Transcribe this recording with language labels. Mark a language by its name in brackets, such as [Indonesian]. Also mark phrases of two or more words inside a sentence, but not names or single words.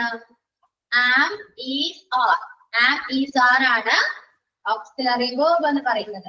[English] am, is, are. Am, is, are ആണ് auxiliary verb [Malayalam] എന്ന് പറയുന്നത്.